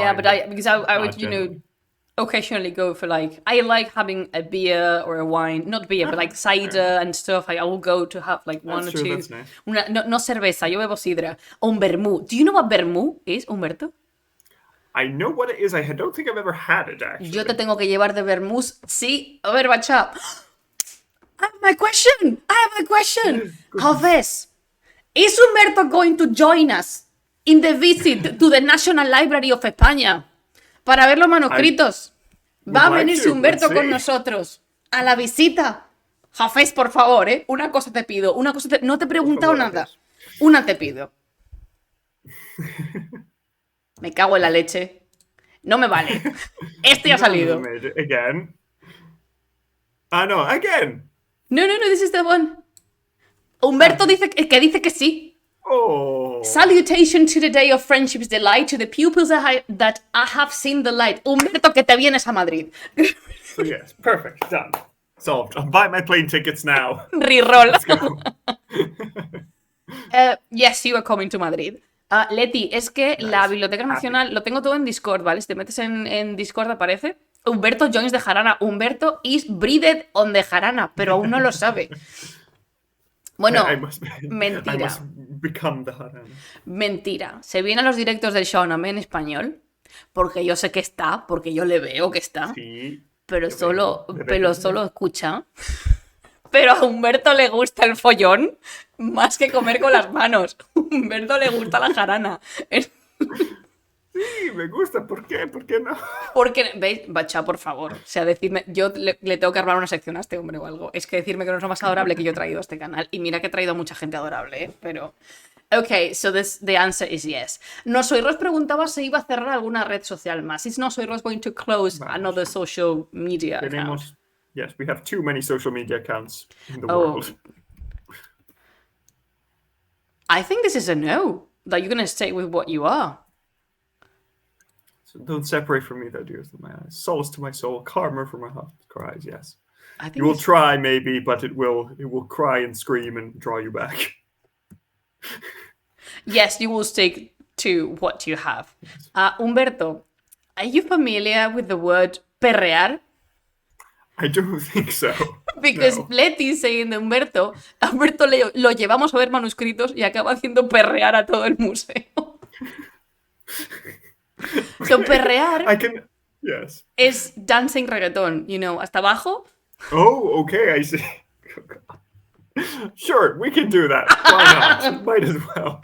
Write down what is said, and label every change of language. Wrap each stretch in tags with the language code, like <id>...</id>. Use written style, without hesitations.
<en>Yeah, but I would occasionally go for I like having a beer or a wine, not beer, but like cider and stuff. I will go to have like one or two. That's nice.</en> <es>No cerveza, yo bebo sidra. O un vermú.</es> <en>Do you know what vermú is, Humberto? I know what it is. I don't think I've ever had it, actually.</en> <es>Yo te tengo que llevar de vermús. Sí. A ver, bacha.</es> <en>I have my question. Hafez, is Humberto going to join us in the visit to the National Library of España</en> <es>para ver los manuscritos? Va a venir Humberto con nosotros a la visita. Hafez, por favor, una cosa te pido. No te he preguntado nada. Una te pido. Me cago en la leche. No me vale. Este ya ha salido.</es> <en>Again. No, again. No, this is the one. Humberto</en> <es>dice que sí. Oh.</es> <en>Salutation to the day of friendship's delight to the pupils that I have seen the light.</en> <es>Humberto, que te vienes a Madrid.</es> <en>So yes, perfect. Done. Solved. I'll buy my plane tickets now. Reroll. Let's go. Yes, you are coming to Madrid.</en> <es>Leti, es que la Biblioteca Nacional, lo tengo todo en Discord, ¿vale? Si te metes en Discord aparece.</es> <en>Humberto joins de Jarana. Humberto is breathed on the Jarana,</en> <es>pero aún no lo sabe. Bueno, mentira.</es> <en>I must become the Jarana.</en> <es>Mentira. Se vienen los directos del Shauname en español, porque yo sé que está, porque yo le veo que está, Sí, pero solo escucha. Pero a Humberto le gusta el follón más que comer con las manos. A Humberto le gusta la jarana. Sí, me gusta. ¿Por qué? ¿Por qué no? Porque, ¿veis? Bacha, por favor. O sea, decirme, yo le tengo que armar una sección a este hombre o algo. Es que decirme que no es lo más adorable que yo he traído a este canal. Y mira que he traído a mucha gente adorable, ¿eh? Pero...</es> <en>Ok, so the answer is yes.</en> <es>No Soy Ros preguntaba si iba a cerrar alguna red social más.</es> <en>Is No Soy Ros going to close another social media account? Yes, we have too many social media accounts in the world. I think this is a no. That you're going to stay with what you are. So don't separate from me, thou dearest of my eyes. Solace to my soul, karma for my heart cries, yes. I think you will try, maybe, but it will cry and scream and draw you back. Yes, you will stick to what you have. Humberto, are you familiar with the word perrear? I don't think so. Because no. Leti saying</en> <es>de Humberto, a Humberto lo llevamos a ver manuscritos y acaba haciendo perrear a todo el museo.</es> <en>So perrear yes.</en> <es>es</es> <en>dancing</en> <es>reggaeton, hasta abajo.</es> <en>Oh, okay, I see. Sure, we can do that. Why not? Might as well.</en>